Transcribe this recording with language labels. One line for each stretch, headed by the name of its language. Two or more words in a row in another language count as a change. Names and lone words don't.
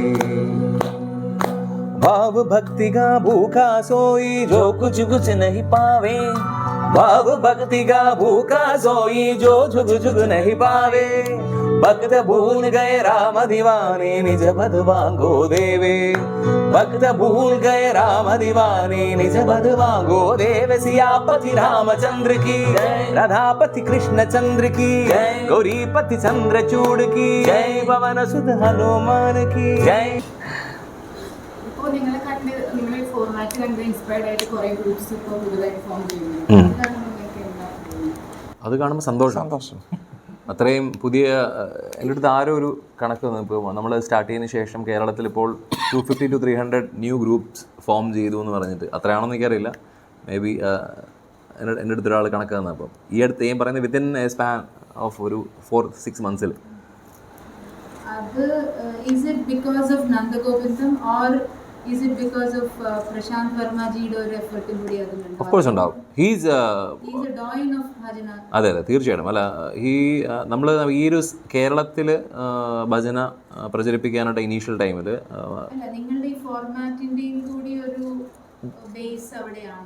Hindi: भाव भक्ति का भूखा सोई जो कुछ नहीं पावे, भाव भक्ति का भूखा सोई जो झुग नहीं पावे, भक्त भूल गए राम दीवाने निज पद मांगो देवे, भक्त भूल गए राम दीवाने निज बधवा गोदेव सियापति रामचंद्र की जय, राधापति कृष्ण चंद्र की जय, गौरीपति चंद्रचूड़ की जय, पवन सुत हनुमान की जय.
Malayalam: ഇപ്പോൾ നിങ്ങളെ കണ്ട് നിങ്ങളെ ഫോർമാറ്റ് കണ്ട് ഇൻസ്പയർഡ് ആയിട്ട് കുറേ ഗ്രൂപ്പ്സ് ഇപ്പോൾ പുതുതായിട്ട് ഫോം ചെയ്യുന്നു. അതാണ് നിങ്ങൾക്ക് എന്താ തോന്നുന്നത്? അത് കാണുമ്പോൾ സന്തോഷം. അത്രയും പുതിയ എൻ്റെ അടുത്ത് ആരോ ഒരു കണക്ക് വന്നു. ഇപ്പോൾ നമ്മൾ സ്റ്റാർട്ട് ചെയ്തതിന് ശേഷം കേരളത്തിൽ ഇപ്പോൾ 250 to 300
English: new groups
Malayalam: ഫോം ചെയ്തു എന്ന് പറഞ്ഞിട്ട്. അത്രയാണെന്ന് എനിക്കറിയില്ല.
English: may be
Malayalam: എൻ്റെ അടുത്ത് ഒരാൾ കണക്ക് തന്നു. അപ്പം ഈ അടുത്ത് ഞാൻ പറയുന്നത്
English: within a span of
Malayalam: ഒരു
English: 4-6 months.
Malayalam: അത്
English: is it because of
Malayalam: നന്ദഗോവിന്ദം
English: or is it because of
Malayalam: പ്രശാന്ത് വർമ്മജിയുടെ ഒരു എഫർട്ടും കൂടി അതിലുണ്ട്?
English: of course
Malayalam: ഉണ്ടാവും. ഹീസ്
English: a doyen of bhajana.
Malayalam: അതെ തീർച്ചയായിട്ടും. അല്ല നമ്മൾ ഈ ഒരു കേരളത്തിൽ ഭജന പ്രചരിപ്പിക്കാനായിട്ട് ഇനീഷ്യൽ ടൈമിൽ അല്ല, നിങ്ങളുടെ ഈ ഫോർമാറ്റിന്റെയും കൂടി ഒരു ബേസ് അവിടെയാണ്.